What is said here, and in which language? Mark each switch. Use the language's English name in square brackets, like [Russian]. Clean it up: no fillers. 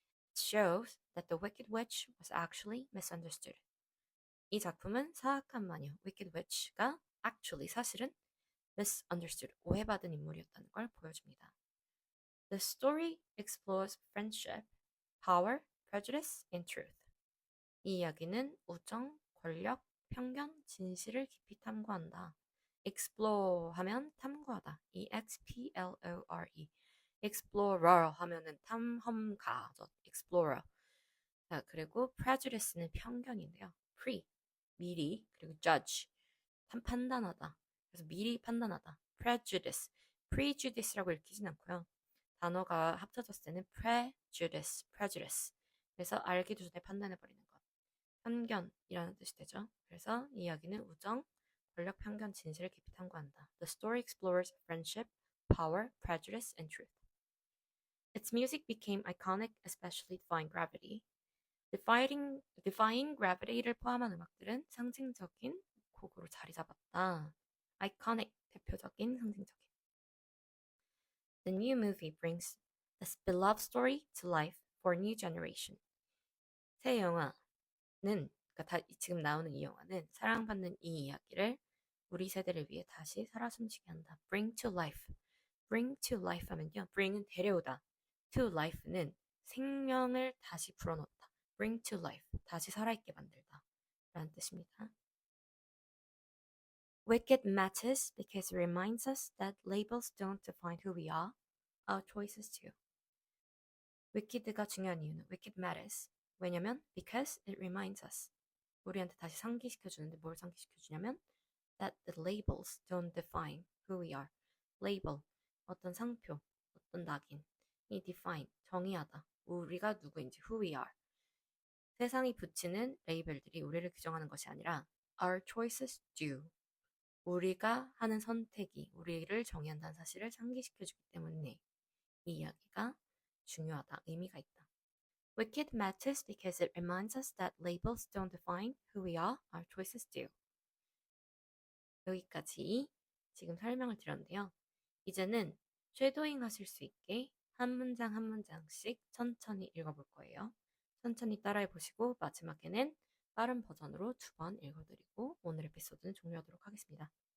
[English] It shows that the Wicked Witch was actually misunderstood. [Korean] 이 작품은 사악한 마녀, Wicked Witch가 사실은 misunderstood, 오해받은 인물이었다는 걸 보여줍니다. [English] The story explores friendship, power, prejudice, and truth. [Korean] 이 이야기는 우정, 권력, 편견, 진실을 깊이 탐구한다. explore 하면 탐구하다. explore. explorer 하면은 탐험가죠. [English] explorer. [Korean] 자, 그리고 prejudice는 편견인데요. 미리, 그리고 judge, 판단하다. 그래서 미리 판단하다. prejudice라고 읽히진 않고요. 단어가 합쳐졌을 때는 prejudice. 그래서 알기도 전에 판단해버리는 것. 편견이라는 뜻이 되죠. 그래서 이 이야기는 우정, 권력, 편견, 진실을 깊이 탐구한다. [English] The story explores friendship, power, prejudice, and truth. Its music became iconic, especially Defying Gravity. [Korean] Defying Gravity를 포함한 음악들은 상징적인 곡으로 자리 잡았다. Iconic, 대표적인, 상징적인. [English] The new movie brings this beloved story to life for a new generation. [Korean] 새 영화는, 그러니까 지금 나오는 이 영화는 사랑받는 이 이야기를 우리 세대를 위해 다시 살아 숨쉬게 한다. [English] Bring to life. Bring to life 하면요. [Korean] bring은 데려오다. To life는 생명을 다시 불어넣다. [English] Bring to life. [Korean] 다시 살아있게 만들다. 라는 뜻입니다. [English] Wicked matters because it reminds us that labels don't define who we are. Our choices do. [Korean] wicked가 중요한 이유는 [English] wicked matters. [Korean] 왜냐면 [English] because it reminds us. [Korean] 우리한테 다시 상기시켜주는데 뭘 상기시켜주냐면 [English] that the labels don't define who we are. [Korean] label, 어떤 상표, 어떤 낙인. 이 define, 정의하다. 우리가 누구인지, [English] who we are. [Korean] 세상이 붙이는 레이벨들이 우리를 규정하는 것이 아니라 [English] our choices do. [Korean] 우리가 하는 선택이 우리를 정의한다는 사실을 상기시켜주기 때문에 이 이야기가 중요하다, 의미가 있다. [English] Wicked matters because it reminds us that labels don't define who we are, our choices do. [Korean] 여기까지 지금 설명을 드렸는데요. 이제는 쉐도잉 하실 수 있게 한 문장 한 문장씩 천천히 읽어볼 거예요. 천천히 따라해 보시고 마지막에는 빠른 버전으로 2번 읽어드리고 오늘 에피소드는 종료하도록 하겠습니다.